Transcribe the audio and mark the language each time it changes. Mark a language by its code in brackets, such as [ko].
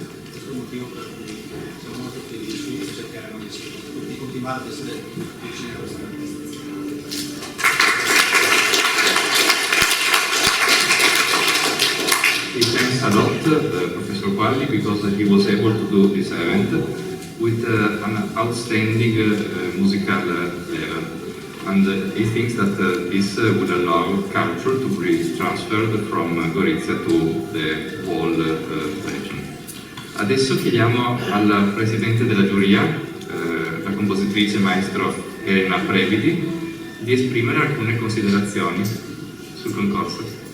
[it] Questo è il motivo per cui siamo molto felici e cercheremo di continuare ad essere vicini a questa manifestazione. [en] He thanks a lot Professor Qualli because he was able to do this event with an outstanding musical level, and he thinks that this would allow culture to be transferred from Gorizia to the whole region. [it] Adesso chiediamo al Presidente della giuria, la compositrice maestro Elena Previdi, di esprimere alcune considerazioni sul concorso.